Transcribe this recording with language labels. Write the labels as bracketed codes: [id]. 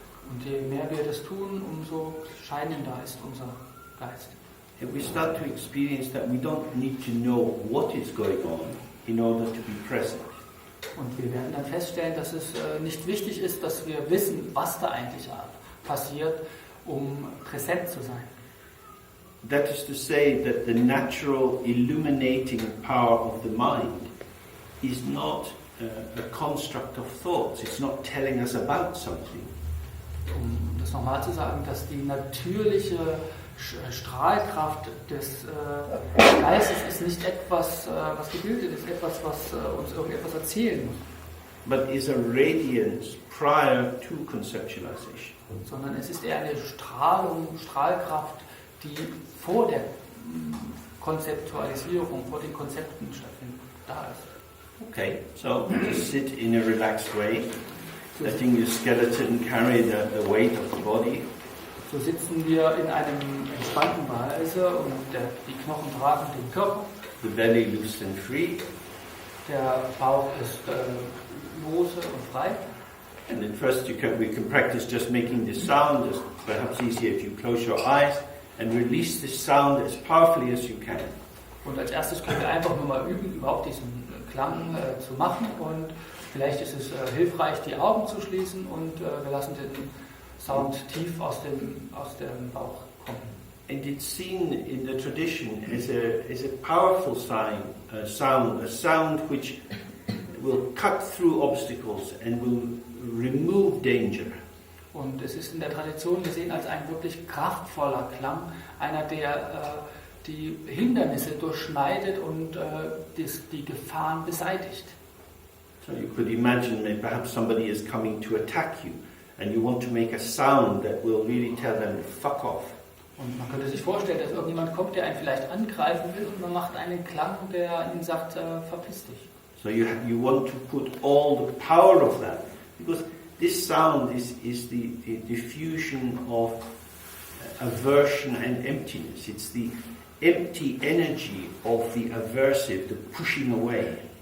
[de] Und je mehr wir das tun, umso scheinender ist unser Geist. [en] And we start to experience that we don't need to know what is going on in order to be present. [de] Und wir werden dann feststellen, dass es nicht wichtig ist, dass wir wissen, was da eigentlich passiert, um präsent zu sein. [en] That is to say that the natural illuminating power of the mind is not a construct of thoughts. It's not telling us about something. [de] Um das nochmal zu sagen, dass die natürliche Strahlkraft des Geistes ist nicht etwas, was gebildet ist, etwas, was uns irgendetwas erzählen muss. [en] But is a radiance prior to conceptualization. [de] Sondern es ist eher eine Strahlkraft, die vor der Konzeptualisierung, vor den Konzepten stattfindet, da ist. [en] Okay, so just sit in a relaxed way, letting your skeleton carry the weight of the body. [de] So sitzen wir in einem entspannten Weise und die Knochen tragen den Körper. [en] The belly loose and free. [de] Der Bauch ist lose und frei. [en] And then first we can practice just making this sound. It's perhaps easier if you close your eyes and release this sound as powerfully as you can. [de] Und als erstes können wir einfach nur mal üben, überhaupt diesen Klang zu machen. Und vielleicht ist es hilfreich, die Augen zu schließen und wir lassen den Sound tief aus dem Bauch kommen. [en] And it's seen in the tradition as a powerful sound, a sound which will cut through obstacles and will remove danger. [de] Und es ist in der Tradition gesehen als ein wirklich kraftvoller Klang, einer, der die Hindernisse durchschneidet und die Gefahren beseitigt. [en] So you could imagine that perhaps somebody is coming to attack you and you want to make a sound that will really tell them to fuck off. [de] Und man könnte sich vorstellen, dass irgendjemand kommt, der einen vielleicht angreifen will und man macht einen Klang, der ihnen sagt, verpiss dich. [en] So you want to put all the power of that, because this sound is the diffusion of aversion and emptiness. It's the empty energy of the aversive, the pushing away.